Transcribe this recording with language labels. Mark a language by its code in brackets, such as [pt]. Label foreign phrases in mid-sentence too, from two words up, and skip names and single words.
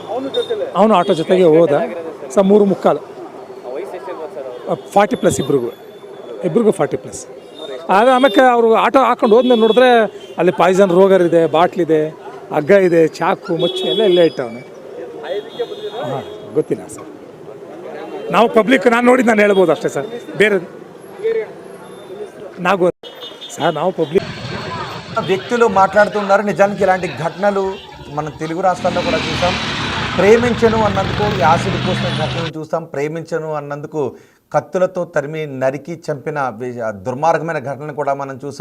[kn] ಸರ್ 3:45 40+ ಇಬ್ರಿಗೂ 40+. ಆಮೇಲೆ ಅವರು ಆಟೋ ಹಾಕೊಂಡು ಹೋದ್ಮೇಲೆ ನೋಡಿದ್ರೆ ಅಲ್ಲಿ ಪಾಯ್ಸನ್ ರೋಗರ್ ಇದೆ, ಬಾಟ್ಲಿದೆ, ಹಗ್ಗ ಇದೆ, ಚಾಕು ಮಚ್ಚು ಎಲ್ಲ ಇಲ್ಲೇ ಇಟ್ಟವನು. ಹಾಂ, ಗೊತ್ತಿಲ್ಲ ಸರ್. ನಾವು ಪಬ್ಲಿಕ್ ನಾನು ನೋಡಿದ್ದು ನಾನು ಹೇಳ್ಬೋದು ಅಷ್ಟೇ ಸರ್. [te] ಬೇರೆ నాకు సార్ నా పబ్లిక్ వ్యక్తులు మాట్లాడుతున్నారు. నిజానికి ఇలాంటి ఘటనలు మన తెలుగు రాష్ట్రాల్లో కూడా చూసాం. ప్రేమించను అన్నందుకు యాసిడ్ పోసిన ఘటనలు చూస్తాం. ప్రేమించను అన్నందుకు కత్తులతో తరిమి నరికి చంపిన దుర్మార్గమైన ఘటనలు కూడా మనం చూసాం.